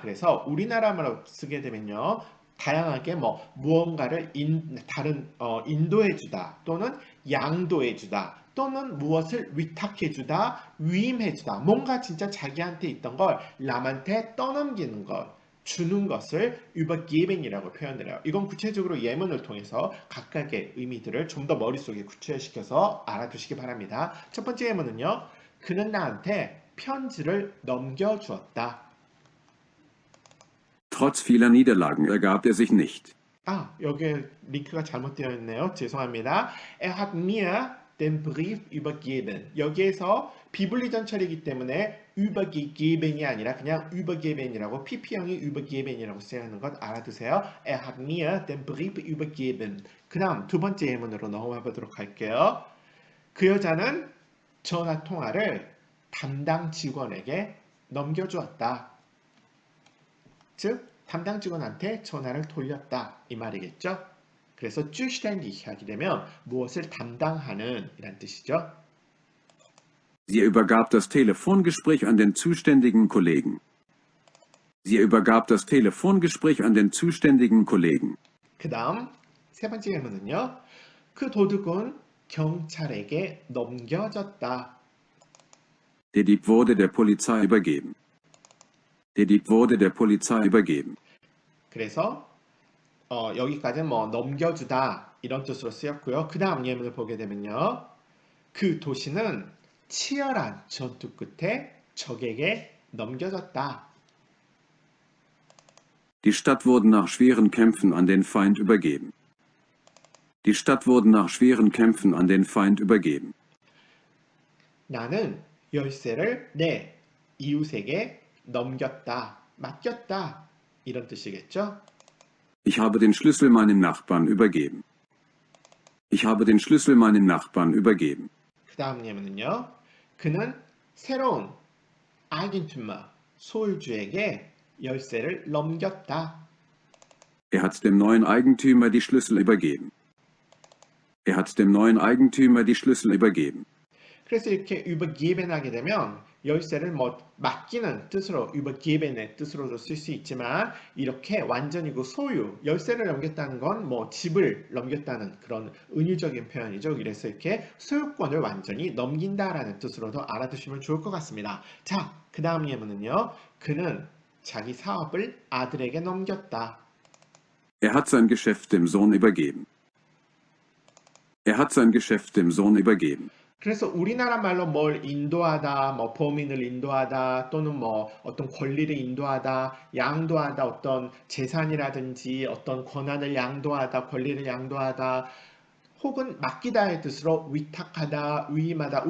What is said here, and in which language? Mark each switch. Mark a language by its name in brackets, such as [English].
[Korean] 그래서 우리나라 말로 쓰게 되면요. 다양하게 뭐 무언가를 인도해주다 또는 양도해주다 또는 무엇을 위탁해주다 위임해주다 뭔가 진짜 자기한테 있던 걸 남한테 떠넘기는 것 주는 것을 übergeben이라고 표현을 해요. 이건 구체적으로 예문을 통해서 각각의 의미들을 좀 더 머릿속에 구체시켜서 알아두시기 바랍니다. 첫 번째 예문은요. 그는 나한테 편지를 넘겨주었다. [German] Trotz vieler Niederlagen ergab sich nicht. [Korean] 여기 링크가 잘못되어 있네요. 죄송합니다. [German] Er hat mir den Brief übergeben. [Korean] 여기에서 비분리 전철이기 때문에 übergeben이 아니라 그냥 übergeben이라고 PP형이 übergeben이라고 쓰여있는 것 알아두세요. [German] Er hat mir den Brief übergeben. [Korean] 그 다음 두 번째 예문으로 넘어가 보도록 할게요. 그 여자는 전화 통화를 담당 직원에게 넘겨주었다. 즉 담당 직원한테 전화를 돌렸다 이 말이겠죠. 그래서 zuständig 하게 되면 무엇을 담당하는 이란 뜻이죠. [German] Sie übergab das Telefongespräch an den zuständigen Kollegen. Sie übergab das Telefongespräch an den zuständigen Kollegen. [Korean] 그 다음 세 번째 예문은요. 그 도둑은 경찰에게 넘겨졌다. [German] Der Dieb wurde der Polizei übergeben. Der Dieb wurde der Polizei übergeben. [Korean] 그래서 여기까지는 뭐 넘겨주다 이런 뜻으로 쓰였고요. 그 다음 예문을 보게 되면요. 그 도시는 치열한 전투 끝에 적에게 넘겨졌다. [German] Die Stadt wurde nach schweren Kämpfen an den Feind übergeben. Die Stadt wurde nach schweren Kämpfen an den Feind übergeben. [Korean] 나는 열쇠를 내 이웃에게 넘겼다, 맡겼다 이런 뜻이겠죠? [German] Ich habe den Schlüssel meinem Nachbarn übergeben. Ich habe den Schlüssel meinem Nachbarn übergeben. [Korean] 그 다음 예문은요. 그는 새로운 Eigentümer, 소유주에게 열쇠를 넘겼다. [German] Er hat dem neuen Eigentümer die Schlüssel übergeben. Er hat dem neuen Eigentümer die Schlüssel übergeben. [Korean] 그래서 이렇게 übergeben 하게 되면 열쇠를 뭐 맡기는 뜻으로 übergeben의 뜻으로도 쓸 수 있지만 이렇게 완전히 그 소유, 열쇠를 넘겼다는 건 뭐 집을 넘겼다는 그런 은유적인 표현이죠. 그래서 이렇게 소유권을 완전히 넘긴다라는 뜻으로도 알아두시면 좋을 것 같습니다. 자, 그 다음 예문은요. 그는 자기 사업을 아들에게 넘겼다. [German] Er hat sein Geschäft dem Sohn übergeben. Er hat sein Geschäft dem Sohn übergeben. [Korean] 그래서 우리나라 말로 뭘 인도하다, 뭐 범인을 인도하다, 또는 뭐 어떤 권리를 인도하다, 양도하다, 어떤 재산이라든지 어떤 권한을 양도하다, 권리를 양도하다, 혹은 맡기다의 뜻으로 위탁하다, 위임하다.